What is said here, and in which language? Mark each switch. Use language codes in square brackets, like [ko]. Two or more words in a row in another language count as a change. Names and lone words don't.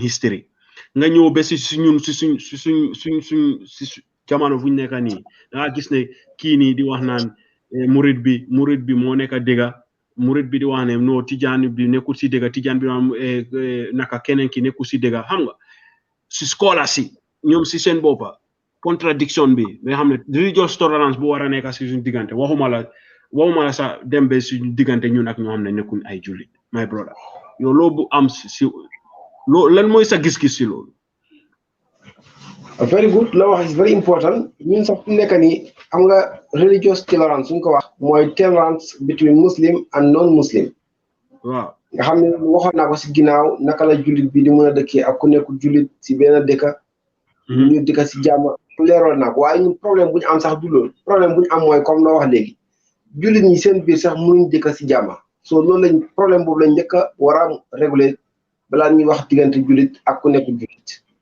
[wo] history nga ñëw ba si ñun si suñ jamono fu ñu nekk nii da nga gis ne kii nii di wax naan murid bi moo nekk dëgga murid bi di wax ne no tijaan bi nekkul si dëgga tijaan bi naka keneen ki nekkul si dëgga xam nga si scholars si ñoom si seen boppa contradiction bi nga xam ne [en] religious tolerance [wo] bu war a nekk si suñu diggante waxuma la sax dem ba suñu diggante ñun ak ñoo xam ne nekkuñ ay jullit [en] my brother [wo] yow loo bu am si lan mooy sa gis-gis si loolu [en] very good [wo] la wax [en] is very important [wo] ñun sax fu nekk nii am nga religious tolerance suñ ko wax mooy [en] tolerance between muslim and non muslim [wo] waaw nga xam ne waxoon naa ko si ginnaaw naka la jullit bi di mën a dëkkee ak ku nekkul jullit si benn dëkka ñu dëkka si jàmm leeroon naa ko waaye ñun problème bu ñu am sax du loolu problème bu ñu am mooy comme noo wax léegi jullit ñi seen biir sax mënuñ dëkka si jàmm so loolu problème boobu lañ njëkk a war a réguler balaa ñuy wax diggante jullit ak ku nekkul jullit